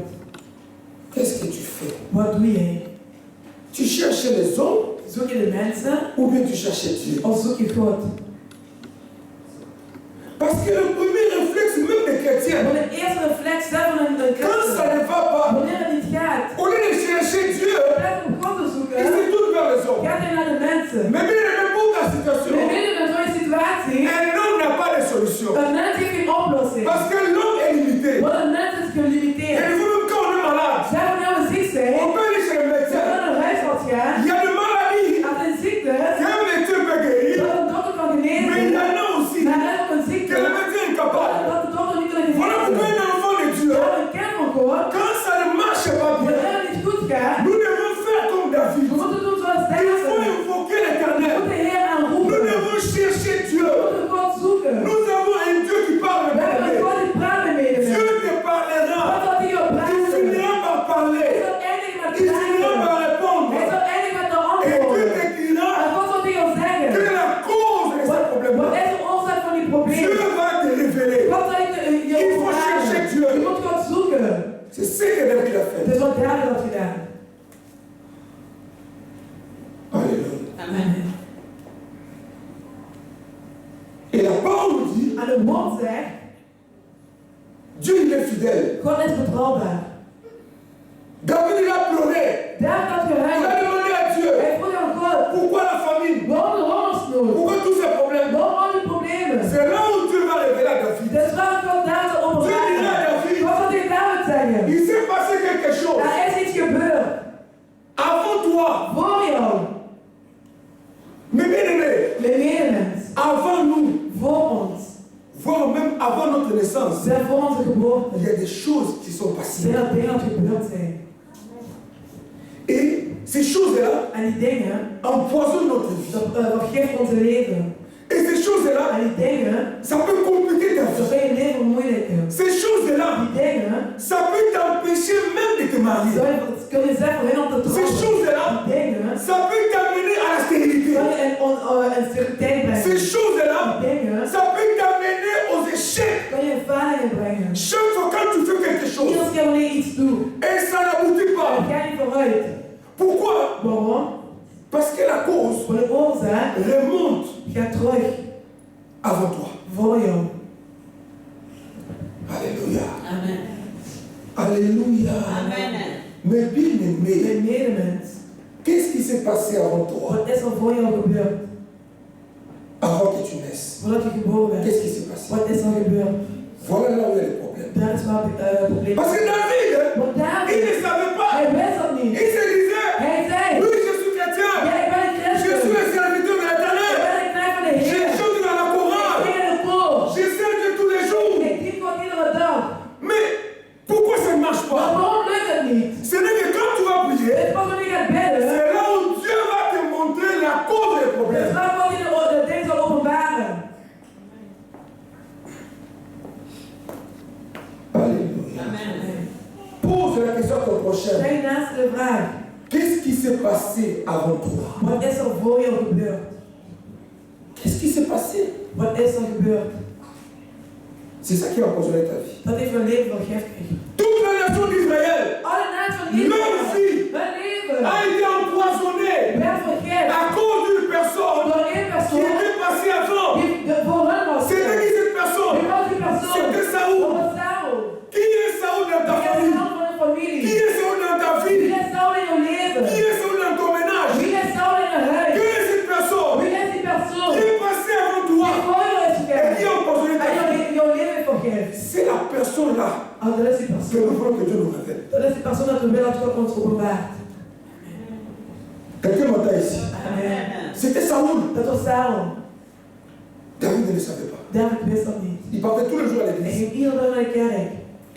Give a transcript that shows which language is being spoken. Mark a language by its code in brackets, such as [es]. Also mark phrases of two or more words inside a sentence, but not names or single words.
[fr] qu'est-ce que tu fais? [nl] wat doe jij? [fr] Tu cherches les hommes [nl] Zoek je de mensen [fr] ou bien tu cherches Dieu? [nl] of zoek je God? [fr] Parce que le premier réflexe même des chrétiens, [nl] Want de eerste reflex van een [fr] quand ça [nl] christen, [fr] ne va pas, [nl] wanneer het niet gaat, [fr] au lieu de chercher Dieu, [nl] in plaats om God te [fr] il [nl] zoeken, [fr] se tourne vers les hommes. [nl] gaat hij naar de mensen. [fr] Mais bien aimé, pour ta situation, [nl] Maar midden van je situatie, [fr] un homme n'a pas de solution. [nl] een mens heeft geen oplossing. [fr] Parce que l'homme est limité. [nl] Want een mens is [fr] Et [nl] gelimiteerd. [fr] même quand on est malade, [nl] Zelfs wanneer we ziek zijn, [fr] on peut aller chez le [nl] als we [fr] médecin. [nl] naar een huisarts gaan, [fr] Il y a des maladies [nl] als een ziekte, [fr] qu'un médecin peut guérir, [nl] dat een dokter kan [fr] mais il [nl] genezen, [fr] y en a aussi [nl] maar er is ook een [fr] que [nl] ziekte, [fr] le médecin est incapable. [nl] dat de dokter niet kan [fr] Voilà pourquoi [nl] genezen. [fr] un enfant de Dieu, [nl] Ja, een kind van God, [fr] quand ça ne marche pas bien, [nl] wanneer het niet goed gaat, [fr] nous devons faire comme David. [nl] we moeten doen zoals [fr] Il faut [nl] David. [fr] invoquer [nl] We [fr] l'éternel. [nl] moeten de Heer [fr] Nous [nl] aanroepen. [fr] devons chercher Dieu. [nl] We moeten God zoeken. [fr] Nous avons un Dieu qui parle [nl] We hebben een [fr] parler. [nl] God die praat met medemensen. [fr] Dieu te [nl] Wat [fr] parlera. [nl] zal hij jou [fr] Il [nl] praten? [fr] finira par [nl] Hij [fr] parler. [nl] zal eindigen met [fr] Il finira [nl] praten. [fr] par répondre. [nl] Hij zal eindigen met de [fr] Et Dieu [nl] antwoorden. [fr] te dira [nl] En God zal tegen jou [fr] quelle [nl] zeggen. [fr] est la cause de ce [nl] Wat [fr] problème-là. [nl] is de oorzaak van die [fr] Dieu [nl] problemen? [fr] va te révéler. [nl] God zal je [fr] Il faut chercher Dieu. [nl] Je moet God zoeken. [fr] C'est ce que David a fait. [nl] Het is wat David had gedaan. [fr] Alléluia. [nl] Amen. [fr] Et la parole nous dit, [nl] En het woord zegt, [fr] Dieu il est fidèle. [nl] God is betrouwbaar. [fr] David il a pleuré. [nl] David had [fr] Il a [nl] gehuild. [fr] demandé à Dieu, [nl] Hij vroeg aan God, [fr] pourquoi la famine? [nl] waarom de hongersnood? [fr] Pourquoi tous ces problèmes? [nl] Waarom al die problemen? [fr] C'est là où Dieu va révéler à David. [nl] Dat is waar God David [fr] Dieu dira à [nl] openbaart. [fr] David, [nl] Wat zal tegen David zeggen? [fr] il s'est passé quelque chose. [nl] Er is iets gebeurd. [fr] Avant toi, [nl] Voor jou. [fr] mes bien-aimés, [nl] Mijn medemens. [fr] avant nous, [nl] Voor ons. [fr] voire même avant notre naissance, [nl] Zijn voor onze geboorte. [fr] il y a des choses qui sont [nl] Zijn [fr] passées. [nl] er dingen die gebeurd zijn. [fr] Et ces choses-là [nl] En die dingen, [fr] empoisonnent notre vie. [nl] dat vergeeft onze leven. [fr] Et ces choses-là, [nl] En die dingen, [fr] ça peut compliquer ta [nl] dat [fr] vie. [nl] kan je leven vermoeilijken. [fr] Ces choses-là, [nl] Die dingen, [fr] ça peut t'empêcher même de te marier. [nl] kunnen zijn voor hen om te [fr] Ces [nl] trouwen. [fr] choses-là, [nl] Die dingen, [fr] ça peut t'amener à la stérilité. [nl] kan je een steriliteit [fr] Ces [nl] brengen. [fr] choses-là, [nl] Die dingen, [fr] ça peut t'amener aux échecs. [nl] kan je ervaringen brengen. [fr] Chaque fois quand tu fais quelque chose [nl] Iedere keer wanneer je iets doet, [fr] et ça n'aboutit [nl] dan [fr] pas. [nl] ga je vooruit. [fr] Pourquoi? [nl] Waarom? [fr] Parce que la cause [nl] Want de oorzaak [fr] remonte [nl] gaat terug [fr] avant toi. [nl] voor jou. [fr] Alléluia. [nl] Amen. [fr] Alléluia. [nl] Amen. [fr] Mais bien-aimé, [nl] Mijn medemens, [fr] qu'est-ce qui s'est passé avant toi? [nl] wat is er voor jou gebeurd? [fr] Avant que tu naisses. [nl] Voordat je geboren bent, [fr] Qu'est-ce qui s'est passé? [nl] wat is er gebeurd? [fr] Voilà là où il y a les problèmes. [nl] Daar is waar het probleem [fr] Parce que [nl] is. [fr] David, [nl] Want [fr] il [nl] David, [fr] ne savait pas. [nl] hij wist dat [fr] Il [nl] niet. [fr] se disait, [nl] Hij zei, [fr] oui, je suis chrétien. [nl] ja, ik ben een [fr] Je [nl] christen. [fr] suis le serviteur de [nl] Ik [fr] l'éternel. [nl] ben een knecht van de [fr] Je [nl] Heer. [fr] chante dans la [nl] Ik [fr] chorale. [nl] zing in de koor. [fr] Je sers Dieu tous les jours. [nl] Ik dien God iedere dag. [fr] Mais pourquoi ça ne marche [nl] Maar [fr] pas? [nl] waarom lukt het niet? [fr] Ce n'est que quand tu vas prier, [nl] Het is pas wanneer je gaat bidden. [fr] c'est là où Dieu va te montrer la cause des [nl] Het is [fr] problèmes. [nl] waar God je de dingen zal openbaren. [fr] Alléluia. [nl] Amen. [fr] Pose la question à ton prochain. [nl] Stel naast de vraag, [fr] Qu'est-ce qui s'est passé avant toi? [nl] wat is er voor jou gebeurd? [fr] Qu'est-ce qui s'est passé? [nl] Wat is er gebeurd? [fr] C'est ça qui a empoisonné ta vie. [nl] Dat heeft mijn leven vergiftigd. [fr] Toute la nation d'Israël [nl] Alle naast van [fr] Leur [nl] Israël, [fr] vie [nl] hun leven, [fr] a été empoisonnée [nl] werd vergiftigd [fr] à cause d'une personne [nl] door één [fr] qui [nl] persoon [fr] était passée avant. [nl] die voor hun was. [fr] C'était qui cette [nl] Wie [fr] personne? [nl] was die persoon? [fr] C'était [nl] Dat [fr] Saoul. [nl] was Saul. [fr] Qui est Saoul dans ta [nl] Wie is [fr] famille? [nl] Saul van hun [fr] Qui [nl] familie? [fr] est Saoul dans ta [nl] Wie [fr] vie? [nl] is Saul in jouw [fr] Qui [nl] leven? [fr] est Saoul dans ton ménage? [nl] Wie is Saul in je [fr] Qui [nl] huis? [fr] est cette personne [nl] Wie is die persoon [fr] qui [nl] die [fr] est passée avant toi [nl] voor jou is [fr] et qui [nl] gegeven? [fr] a empoisonné ta [nl] En [fr] vie? [nl] jouw leven vergeeft. [fr] C'est la personne-là [nl] Oh, dat is die [fr] que [nl] persoon. [fr] nous voulons que Dieu nous révèle. [nl] Dat is die persoon dat we willen dat God ons openbaart. [fr] Quelqu'un m'entend ici? [nl] Amen. [fr] C'était Saoul. [nl] Dat was Saul. [fr] David ne le savait pas. [nl] David wist dat niet. [fr] Il partait tous les jours à [nl] Hij [fr] l'église. [nl] ging iedere dag naar de kerk.